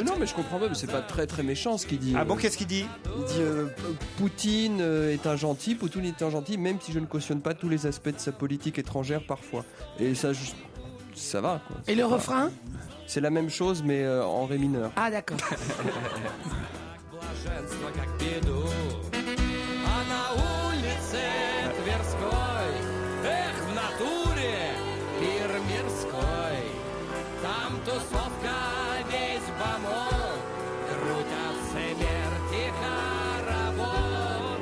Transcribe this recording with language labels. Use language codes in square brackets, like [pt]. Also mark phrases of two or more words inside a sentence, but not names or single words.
[fr] Non, mais je comprends pas, mais c'est pas très très méchant ce qu'il dit. Ah bon, qu'est-ce qu'il dit? Il dit Poutine est un gentil, Poutine est un gentil, même si je ne cautionne pas tous les aspects de sa politique étrangère parfois. Et ça, ça va. Quoi. Et le refrain? C'est la même chose, mais en ré mineur. Ah, d'accord. [ru] Блаженство как беду. А на улице Тверской, эх, в натуре пир мирской. Там тусовка весь бомон, крутят смерти хоровод.